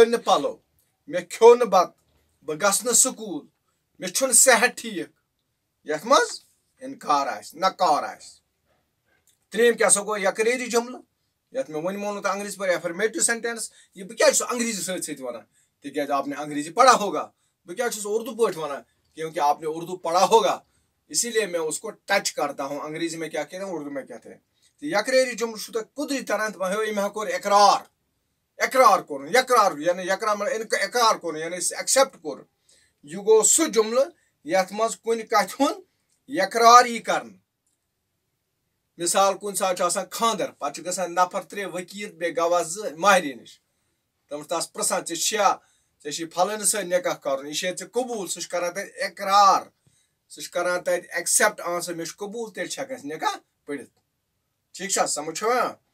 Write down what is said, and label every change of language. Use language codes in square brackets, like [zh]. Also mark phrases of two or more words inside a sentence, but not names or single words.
[ks] کھیوٚو نہٕ بتہٕ بہٕ گژھٕ نہٕ سکوٗل مےٚ چھُنہٕ صحت ٹھیٖک یتھ منٛز انکار آسہِ نکار آسہِ ترٛیٚیِم کیٛاہ سا گوٚو یقرٲری جملہٕ یتھ مےٚ وۄنۍ ووٚنوٕ تۄہہِ انگریٖزی پٲٹھۍ [en] affirmative sentence [ks] یہِ بہٕ کیٛازِ چھُس انگریٖزی سۭتۍ ونان تِکیٛازِ [ur] آپ نے انگریٖزی پڑھا ہوگا [ks] بہٕ کیٛازِ چھُس اردو پٲٹھۍ ونان [ur] کیونکہ آپ نے اردو پڑھا ہوگا اسی لیے میں اس کو ٹچ کرتا ہوں انگریزی میں کیا کہتے ہیں اردو میں کہتے ہیں [ks] تو یقرٲری جملہٕ چھُ تۄہہِ قُدرتی تران أمۍ کوٚر اقرار کوٚرُن یقرار یعنی اقرار کوٚرُن یعنی ایکسیپٹ کوٚر یہِ گوٚو سُہ جملہٕ یتھ منٛز کُنہِ کتھِ ہُنٛد یقرار یی کرنہٕ مثال کُنہِ ساتہٕ چھُ آسان خانٛدر پتہٕ چھِ گژھان نفر 3 ؤکیٖل بیٚیہِ گواہ 2 مہرٮ۪ن نِش تِم چھِ تس پرژھان ژےٚ چھِ فلٲنِس سۭتۍ نکاح کرُن یہِ چھے ژےٚ قبوٗل سُہ چھُ کران تتہِ اقرار سُہ چھُ کران تتہِ ایکسیپٹ سا مےٚ چھُ قبوٗل تیٚلہِ چھِ ہٮ۪کان أسۍ نکاح پٔرِتھ ٹھیٖک چھا سمجھ چھُوا